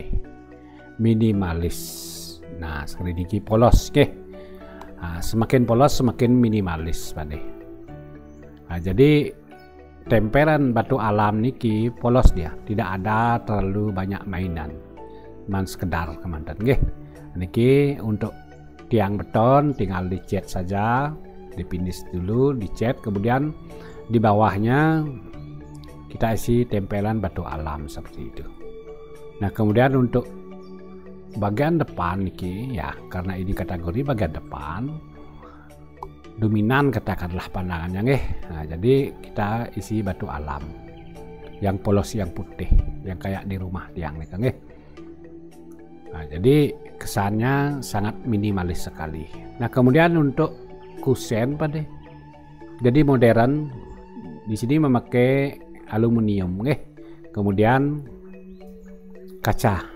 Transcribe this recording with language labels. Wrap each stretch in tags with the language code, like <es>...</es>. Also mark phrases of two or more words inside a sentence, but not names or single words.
<id>Minimalis. Nah seperti ini polos ke. Nah, semakin polos semakin minimalis Pak. Nah, jadi tempelan batu alam niki polos dia, tidak ada terlalu banyak mainan, cuman sekedar kemanten nggih. Niki untuk tiang beton tinggal dicat saja, dipinis dulu, dicat, kemudian di bawahnya kita isi tempelan batu alam seperti itu. Nah kemudian untuk bagian depan niki ya, karena ini kategori bagian depan dominan katakanlah pandangannya nggih. Nah, jadi kita isi batu alam yang polos, yang putih, yang kayak di rumah tiang nih nggih. Nah, jadi kesannya sangat minimalis sekali. Nah kemudian untuk kusen Pak. Jadi modern di sini memakai aluminium nggih. Kemudian kaca.</id>